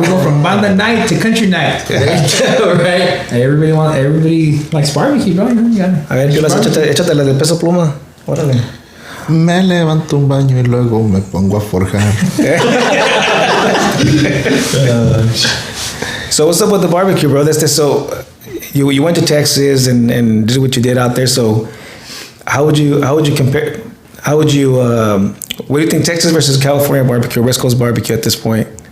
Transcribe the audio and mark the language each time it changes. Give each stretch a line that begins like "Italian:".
English: We go from banda night to country night. Right? Hey, everybody likes barbecue, bro. You gotta-
Spanish: A ver, échate las de Peso Pluma. Órale. Me levanto un baño y luego me pongo a forjar.
English: So what's up with the barbecue, bro? So you went to Texas and did what you did out there. So how would you compare? What do you think Texas versus California barbecue, West Coast barbecue at this point?